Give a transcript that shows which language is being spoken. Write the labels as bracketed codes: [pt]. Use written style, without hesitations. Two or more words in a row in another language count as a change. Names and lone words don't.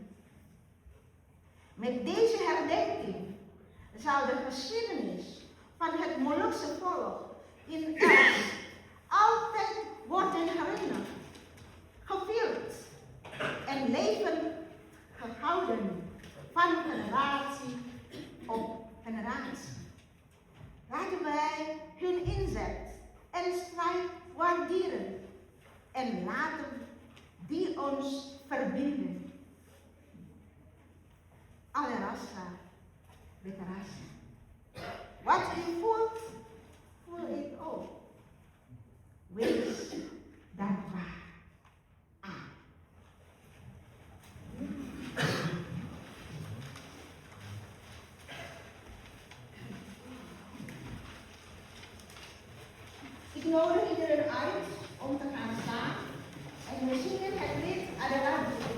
[nl] Met deze herdenking zal de geschiedenis van het Molukse volk in Elst altijd worden herinnerd, gevierd en levend gehouden van generatie op generatie. Laten wij hun inzet en strijd waarderen en laten die ons verbinden. [abs] Alle rasa, beta rasa. [nl] Wat u voelt, voel ik ook. Wees dankbaar. Ik nodig iedereen uit om te gaan staan en we zingen het lied Adelante.